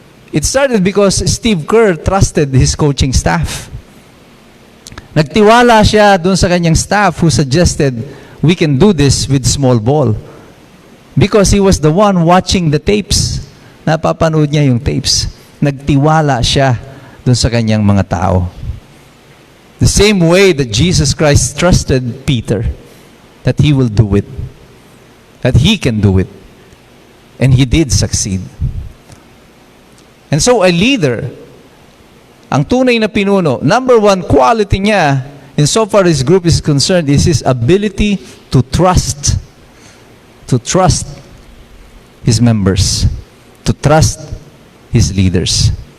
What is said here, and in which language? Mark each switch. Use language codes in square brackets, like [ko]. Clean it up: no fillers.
[en] It started because Steve Kerr trusted his coaching staff. [tl] Nagtiwala siya dun sa kanyang [en] staff who suggested, we can do this with small ball. Because he was the one watching the tapes. [tl] Napapanood niya yung tapes. Nagtiwala siya dun sa kanyang mga tao. [en] The same way that Jesus Christ trusted Peter, that he will do it. That he can do it. And he did succeed. And so a leader, [tl] ang tunay na pinuno, [en] number 1 quality niya, insofar his group is concerned, is his ability to trust his members, to trust his leaders.